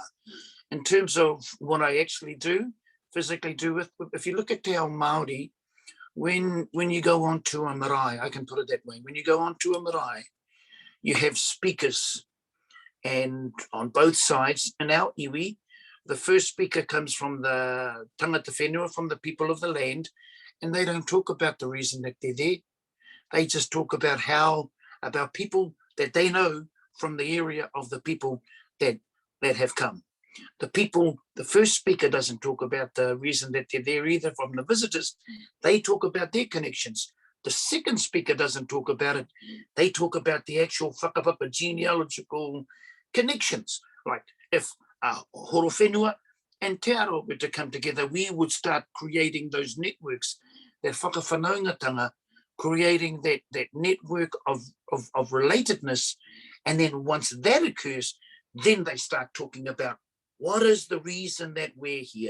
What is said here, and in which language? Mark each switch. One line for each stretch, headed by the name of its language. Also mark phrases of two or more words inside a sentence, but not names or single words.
English: In terms of what I actually do, physically do with, if you look at
Māori: Te Ao Māori,
English: when you go onto a marae, I can put it that way, when you go onto a marae, you have speakers, and on both sides. In our iwi, the first speaker comes from the
Māori: tangata whenua,
English: from the people of the land, and they don't talk about the reason that they're there. They just talk about about people that they know from the area of the people that have come. The first speaker doesn't talk about the reason that they're there either from the visitors. They talk about their connections. The second speaker doesn't talk about it. They talk about the actual whakapapa genealogical connections. Like if horo whenua and te aro were to come together, we would start creating those networks, that whakawhanaungatanga, creating that network of relatedness. And then once that occurs, then they start talking about what is the reason that we're here.